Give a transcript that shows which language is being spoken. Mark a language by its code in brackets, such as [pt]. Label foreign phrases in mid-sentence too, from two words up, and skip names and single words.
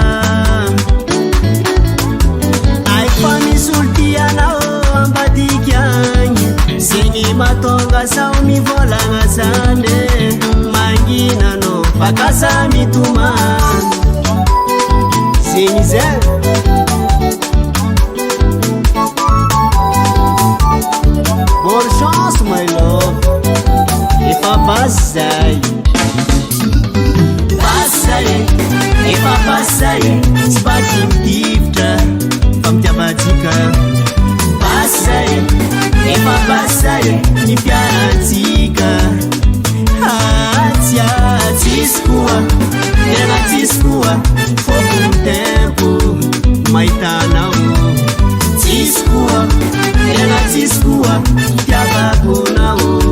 [mg] ay fa misy olo tianao ambadiky agny segny matonga sao mivolagna zande manginanao bakaza mitomany segny zay [fr] bonne chance [en] my love [mg] efa basy zay efa basy tsy baky midivitra fa mitiavatsika basy efa basy ny piaratsika atsya tsisy koa tena tsisy koa fôko tempo mahitanao tsisy koa tena tsisy koa mitiavakonao